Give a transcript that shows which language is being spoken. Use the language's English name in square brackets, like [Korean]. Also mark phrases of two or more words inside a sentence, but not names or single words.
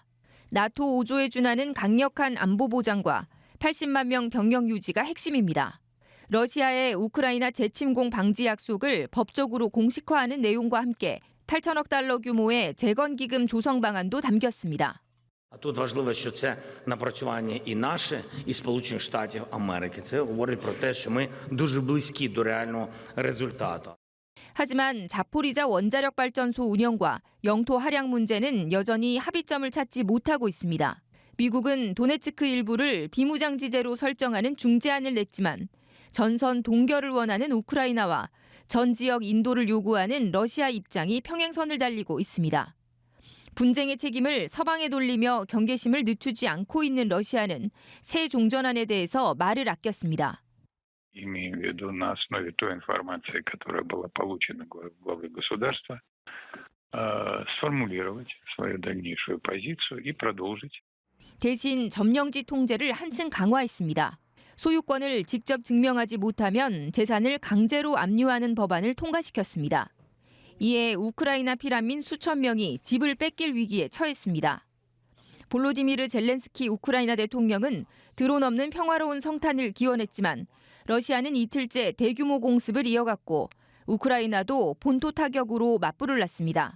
[Korean] 나토 5조에 준하는 강력한 안보 보장과 80만 명 병력 유지가 핵심입니다. 러시아의 우크라이나 재침공 방지 약속을 법적으로 공식화하는 내용과 함께 8천억 달러 규모의 재건기금 조성 방안도 담겼습니다. [Ukrainian] А тут важливо, що це напрацювання і наше, і Сполучених Штатів Америки. Це говорить про те, що ми дуже близькі до реального результату. [Korean] 하지만 자포리자 원자력 발전소 운영과 영토 할약 문제는 여전히 합의점을 찾지 못하고 있습니다. 미국은 도네츠크 일부를 비무장지대로 설정하는 중재안을 냈지만 전선 동결을 원하는 우크라이나와 전 지역 인도를 요구하는 러시아 입장이 평행선을 달리고 있습니다. 분쟁의 책임을 서방에 돌리며 경계심을 늦추지 않고 있는 러시아는 새 종전안에 대해서 말을 아꼈습니다. [Russian] Имею в виду на основе той информации, которая была получена главой государства, сформулировать свою дальнейшую позицию и продолжить. [Korean] 대신 점령지 통제를 한층 강화했습니다. 소유권을 직접 증명하지 못하면 재산을 강제로 압류하는 법안을 통과시켰습니다. 이에 우크라이나 피난민 수천 명이 집을 뺏길 위기에 처했습니다. 볼로디미르 젤렌스키 우크라이나 대통령은 드론 없는 평화로운 성탄을 기원했지만 러시아는 이틀째 대규모 공습을 이어갔고 우크라이나도 본토 타격으로 맞불을 놨습니다.